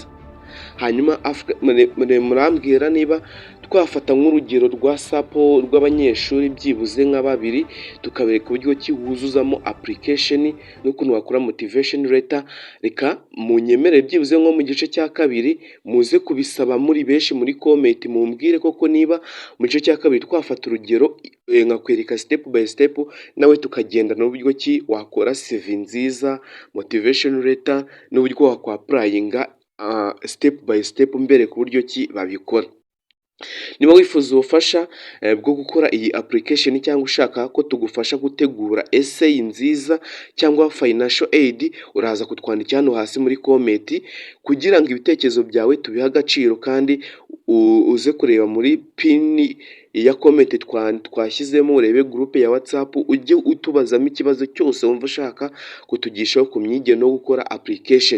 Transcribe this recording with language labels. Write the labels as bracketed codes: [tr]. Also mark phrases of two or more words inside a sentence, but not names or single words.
[rw] Hanyuma murambwira niba twafata nk'urugero rwa sapo rw'abanyeshuri byibuze nka babiri, tukabereka uburyo ki wuzuzamo application n'ukuntu wakora [en] motivation letter. [rw] Reka munyemerere byibuze nko mu gice cya kabiri muze kubisaba muri benshi muri comment, mumbwire koko niba mu gice cya kabiri twafata urugero nkakwereka [en] step by step, [rw] nawe tukagenda n'uburyo ki wakora CV nziza, [en] motivation letter [rw] n'uburyo wakwapplyinga [en] step by step [rw] mbere ku buryo ki babikora. Niba wifuza ubufasha bwo gukora iyi application cyangwa ushaka ko tugufasha gutegura essay nziza cyangwa [en] financial aid, [rw] uraza kutwandikira hano hasi muri comment kugira ngo ibitekerezo byawe tubihe agaciro, kandi uze kureba muri pin ya comment twashyizemo, urebe group ya WhatsApp, ujye utubazamo ikibazo cyose wumva ushaka kutugishaho ku myigire no gukora application.